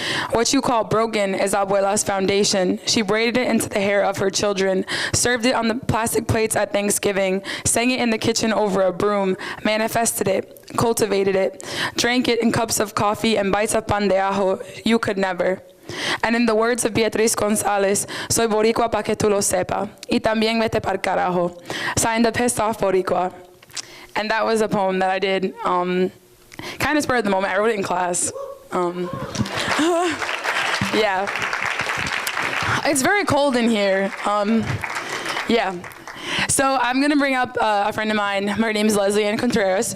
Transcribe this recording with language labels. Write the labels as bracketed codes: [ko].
[en] What you call broken is Abuela's foundation. She braided it into the hair of her children, served it on the plastic plates at Thanksgiving, sang it in the kitchen over a broom, manifested it, cultivated it, drank it in cups of coffee and bites of pan de ajo. You could never. And in the words of Beatriz González, [es] soy boricua pa que tú lo sepa, y también vete pa'l carajo, [en] sign the pissed off boricua. And that was a poem that I did, kind of spur of the moment. I wrote it in class. Yeah. It's very cold in here. Yeah. So I'm gonna bring up a friend of mine. Her name is Leslie Ann Contreras.